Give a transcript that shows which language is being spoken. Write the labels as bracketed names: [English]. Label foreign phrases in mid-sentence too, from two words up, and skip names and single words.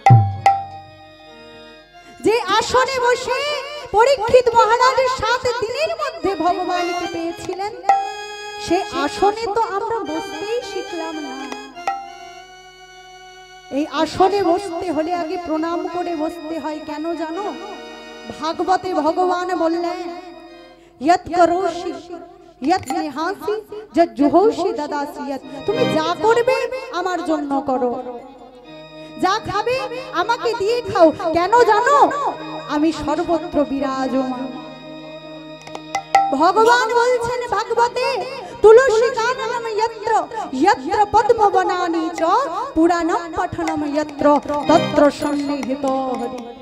[Bangla] যে আসনে বসে পরীক্ষিত মহারাজ 7 দিনের মধ্যে ভগবানকে পেয়েছিলেন, সে আসনে তো আমরা বসতেই শিখলাম না। এই আসনে বসতে হলে আগে প্রণাম করে বসতে হয়। কেন জানো? ভাগবতে ভগবান বললেন, [Sanskrit] यत् करोषि यत् निहासि যজ্জুহৌষি দদাসি यत्। [Bangla] তুমি যা করবে আমার জন্য করো, যা খাবে আমাকে দিয়ে খাও। কেন জানো? আমি সর্বত্র বিরাজমান। ভগবান বলছেন ভাগবতে, [Sanskrit] তুলসী কাননম যত্র যত্র পদ্মবনানি চ পুরাণম পঠনম যত্র তত্র সন্নিহিত হরি।